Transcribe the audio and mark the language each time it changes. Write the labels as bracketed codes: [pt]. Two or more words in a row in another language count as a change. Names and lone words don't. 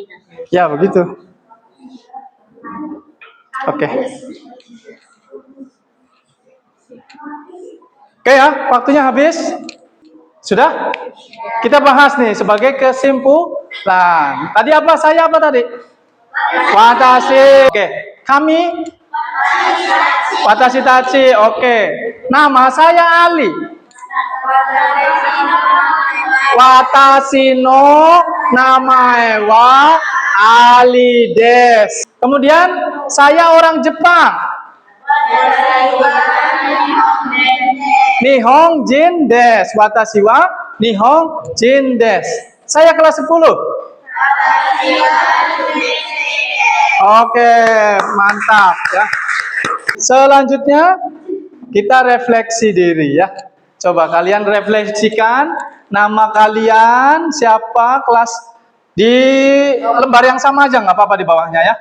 [id] Ya, begitu. Oke. Oke ya, waktunya habis. Sudah? Kita bahas nih sebagai kesimpulan. Tadi apa? Saya apa tadi? Watashi. Oke. Kami? [ja] 私たち. [id] Oke. Nama saya Ali. [ja] 私の名前はAliです. [id] Kemudian saya orang Jepang. [ja] 日本人です. 私は日本人です. [id] Saya kelas 10. Oke, mantap ya. Selanjutnya kita refleksi diri ya. Coba kalian refleksikan nama kalian siapa, kelas di lembar yang sama aja, nggak apa-apa di bawahnya ya.